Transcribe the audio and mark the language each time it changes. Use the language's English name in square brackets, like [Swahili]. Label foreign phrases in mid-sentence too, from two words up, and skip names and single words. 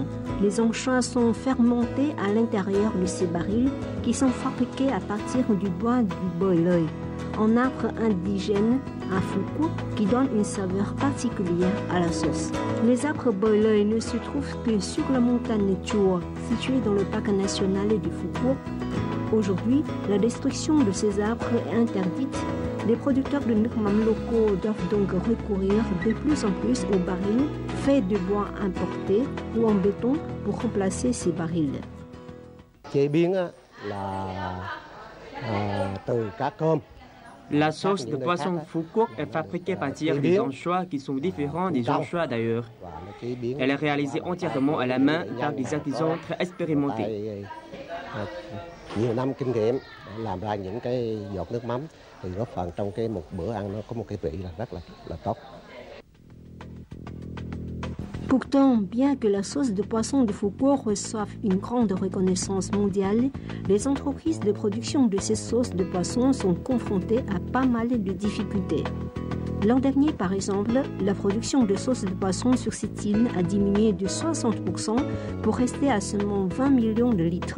[French] Les anchois sont fermentés à l'intérieur de ces barils qui sont fabriqués à partir du bois du boi loi, un arbre indigène à Phu Quoc qui donne une saveur particulière à la sauce. Les arbres boi loi ne se trouvent que sur la montagne Chua, située dans le parc national du Phu Quoc. Aujourd'hui, la destruction de ces arbres est interdite. Les producteurs de [Vietnamese] nước mắm [French] locaux doivent donc recourir de plus en plus aux barils faits de bois importés ou en béton pour remplacer ces barils. La sauce de poisson Phu Quoc est fabriquée à partir des anchois qui sont différents des anchois d'ailleurs. Elle est réalisée entièrement à la main par des artisans très expérimentés. [Vietnamese] Nhiều năm kinh nghiệm làm ra những cái giọt nước mắm thì góp phần trong cái một bữa ăn nó có một cái vị là rất là tốt. [French] Pourtant, bien que la sauce de poisson de Phu Quoc reçoive une grande reconnaissance mondiale, les entreprises de production de ces sauces de poisson sont confrontées à pas mal de difficultés. L'an dernier, par exemple, la production de sauce de poisson sur cette île a diminué de 60% pour rester à seulement 20 millions de litres.